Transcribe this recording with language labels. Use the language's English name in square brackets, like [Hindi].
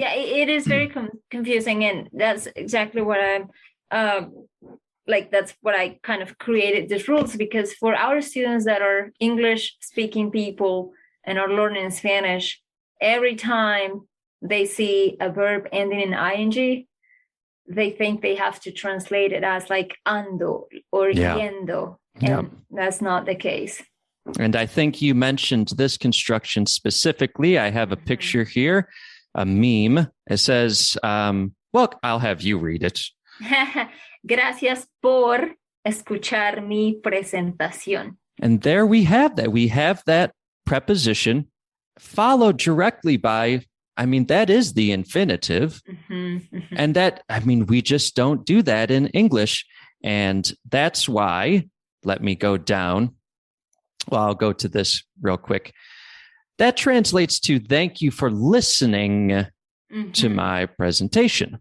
[English] it is very confusing, and that's exactly what I'm that's what I kind of created these rules, because for our students that are English speaking people and are learning Spanish, every time they see a verb ending in ing, they think they have to translate it as like ando or yendo. And that's not the case. And I think you mentioned this construction specifically. I have a picture here, a meme. It says, I'll have you read it. [Spanish] Gracias por escuchar mi presentación. [English] And there we have that. We have that preposition followed directly by, that is the infinitive. And that, we just don't do that in English. And that's why, let me go down. Well, I'll go to this real quick. That translates to thank you for listening to my presentation.